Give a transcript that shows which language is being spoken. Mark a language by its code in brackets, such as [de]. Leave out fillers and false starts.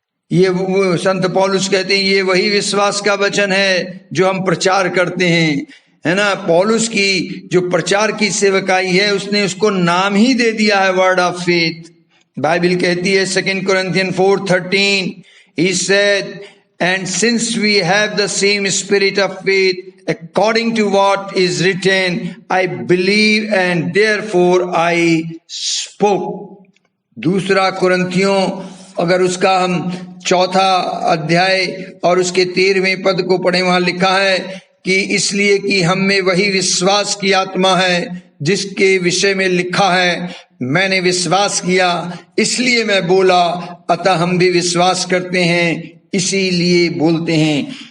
[hi] ये वो संत पौलुस कहते हैं ये वही विश्वास का वचन है जो हम प्रचार करते हैं, है ना। पौलुस की जो प्रचार की सेवकाई है उसने उसको नाम ही दे दिया है वर्ड ऑफ फेथ। बाइबल कहती है [en] 2 Corinthians 4:13, he said, and since we have the same spirit of faith, according to what is written, I believe and therefore I spoke। [hi] दूसरा कुरिन्थियों अगर उसका हम 4 अध्याय और उसके 13वें पद को पढ़े, वहां लिखा है कि इसलिए कि हम में वही विश्वास की आत्मा है जिसके विषय में लिखा है, मैंने विश्वास किया इसलिए मैं बोला, अतः हम भी विश्वास करते हैं इसीलिए बोलते हैं।